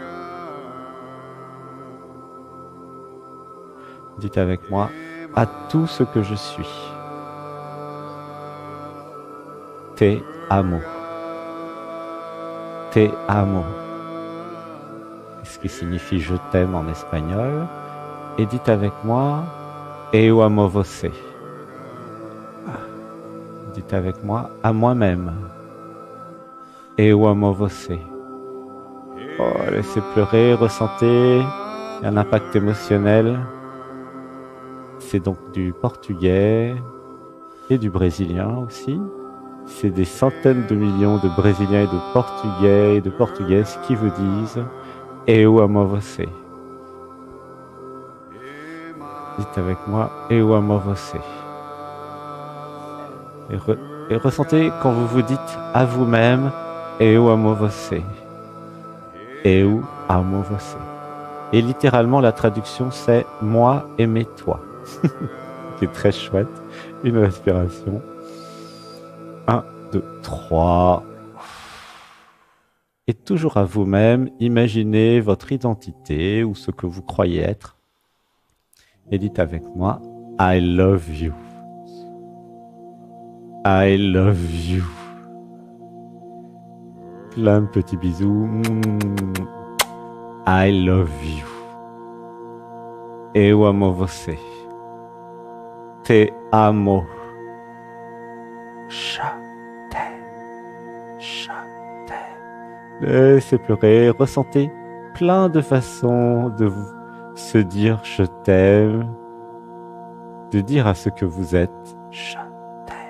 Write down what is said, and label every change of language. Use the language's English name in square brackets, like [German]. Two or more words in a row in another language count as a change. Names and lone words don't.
[French] Dites avec moi, à tout ce que je suis. [Spanish] Te amo. Te amo. [French] Ce qui signifie je t'aime en espagnol. Et dites avec moi, [Portuguese] eu amo você. [French] Dites avec moi, à moi-même. [Portuguese] Eu amo você. [French] Oh, laissez pleurer, ressentez un impact émotionnel. C'est donc du portugais et du brésilien aussi. C'est des centaines de millions de Brésiliens et de Portugais et de Portugaises qui vous disent « [Portuguese] Eu amo você ». [French] Dites avec moi « [Portuguese] Eu amo você ». [French] Et ressentez quand vous vous dites à vous-même « [Portuguese] Eu amo você ». Eu amo você. [French] Et littéralement, la traduction, c'est « moi, aimez-toi ». Qui est très chouette. Une respiration. 1, 2, 3. Et toujours à vous-même, imaginez votre identité ou ce que vous croyez être. Et dites avec moi, [English] I love you. I love you. [French] Plein de petits bisous. [English] I love you. [Portuguese] Eu amo você. [Spanish] Te amo. [French] Je t'aime. Je t'aime. Laissez pleurer. Ressentez plein de façons de se dire je t'aime. De dire à ce que vous êtes je t'aime.